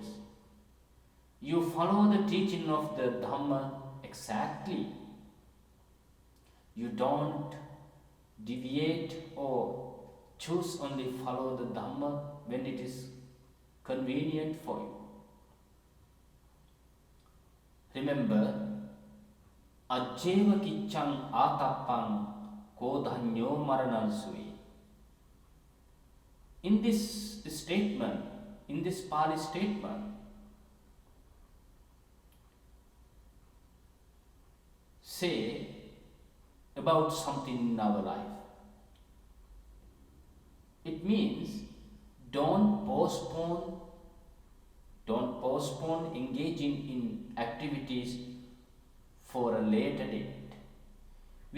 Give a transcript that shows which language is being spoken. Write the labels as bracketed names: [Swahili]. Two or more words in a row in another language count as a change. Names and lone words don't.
[English] You follow the teaching of the Dhamma exactly. You don't deviate or choose only follow the Dhamma when it is convenient for you. Remember, [Pali] ajjeva kiccang atappang kodhanyo maranansui. [English] In this statement, in this Pali statement, say about something in our life. It means don't postpone engaging in activities for a later date.